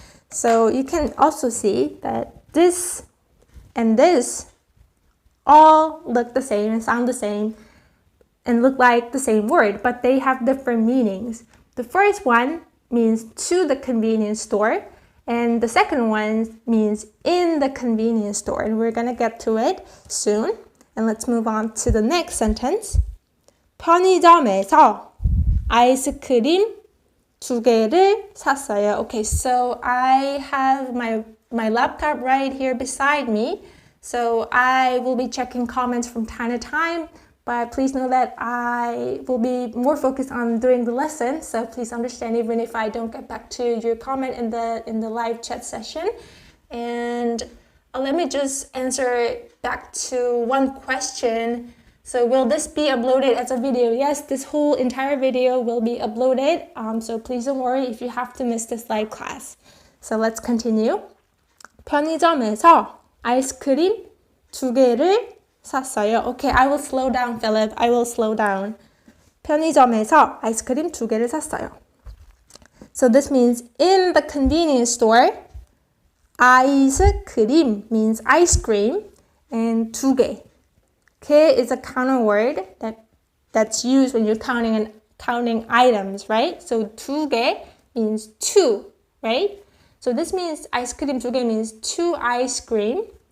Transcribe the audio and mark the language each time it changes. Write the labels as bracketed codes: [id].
[en] So you can also see that this and this all look the same and sound the same and look like the same word, but they have different meanings. The first one means to the convenience store, and the second one means in the convenience store, and we're gonna get to it soon. And let's move on to the next sentence. [ko] 편의점에서 아이스크림 2개를 샀어요. [en] Okay, so I have my laptop right here beside me. So I will be checking comments from time to time, but please know that I will be more focused on doing the lesson. So please understand even if I don't get back to your comment in the live chat session. And let me just answer back to one question. So will this be uploaded as a video? Yes, this whole entire video will be uploaded. So please don't worry if you have to miss this live class. So let's continue. [ko] 편의점에서 아이스크림 2개를 샀어요. [en] Okay, I will slow down, Philip. I will slow down. [ko] 편의점에서 아이스크림 2개를 샀어요. [en] So this means in the convenience store, 아이스크림 means ice cream, and 2개. 개 is a counter word that's used when you're counting items, right? So 2개 means 2, right? So this means ice cream 2개 means 2 ice cream.